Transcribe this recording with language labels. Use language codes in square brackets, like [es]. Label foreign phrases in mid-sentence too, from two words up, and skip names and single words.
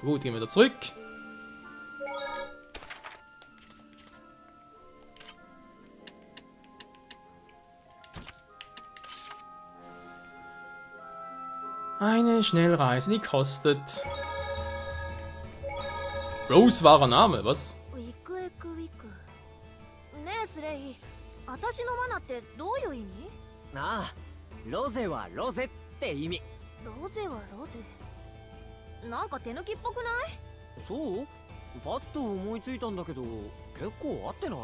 [de] Gut, gehen wir wieder zurück. Eine Schnellreise, die kostet... Rose wahrer Name, was? [ja] ねえスレイ、私のマナってどういう意味？ああ、ロゼはロゼって意味。ロゼはロゼ。なんか手抜きっぽくない？そう？パッと思いついたんだけど、結構合ってない？